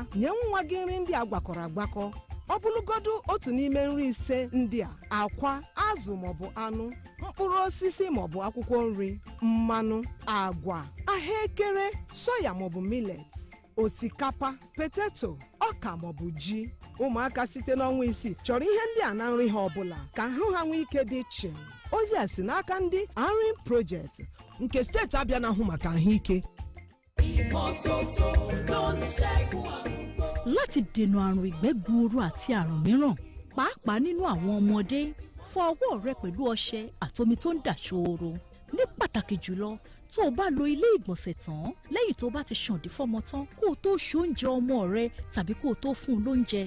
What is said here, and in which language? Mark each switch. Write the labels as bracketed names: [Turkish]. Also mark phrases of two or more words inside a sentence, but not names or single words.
[Igbo] Nye nwa gị nri ndị agwakọrọ agwakọ. Ọ bụrụgodu otu n'ime nri ise ndị a: akwa, azụ maọbụ anụ, mkpụrụ osisi maọbụ akwụkwọ nri, mmanụ, agwa, ahụekere, soya maọbụ millet, osikapa, poteto, ọka maọbụ ji. Ụmụaka site n'ọnwa isii chọrọ ihe ndị a na nri ha ọbụla ka ahụ ha nwee ike dị iche. Ozi a si n'aka ndị Army Project nke steeti Abịa na-ahụ maka ahụike. [Yoruba] Láti dènà àrùn ìgbẹ́ gbuuru àti àrùn mìíràn, pàápàá nínú àwọn ọmọdé, fọ ọwọ́ rẹ pẹ̀lú ọṣẹ àtomi tó ń dà ṣooro. Ní pàtàkì jùlọ, tó o bá lo ilé ìgbọ̀nsẹ̀ tán lẹ́yìn tó bá ti ṣàǹdí fọ́mọ tán kó o tó ṣoúnjẹ ọmọ rẹ tàbí kó o tó fún un lóúnjẹ.